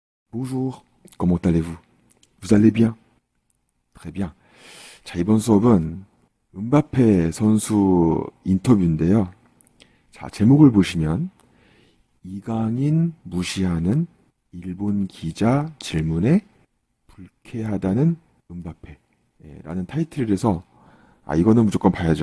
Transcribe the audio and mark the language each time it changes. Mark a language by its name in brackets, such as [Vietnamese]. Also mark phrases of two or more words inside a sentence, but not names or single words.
[French] Bonjour, comment allez-vous? Vous allez bien? Très bien. [Korean] 자, 이번 수업은 음바페 선수 인터뷰인데요. 자, 제목을 보시면 이강인 무시하는 일본 기자 질문에 불쾌하다는 음바페라는 타이틀이라서 이거는 무조건 봐야죠.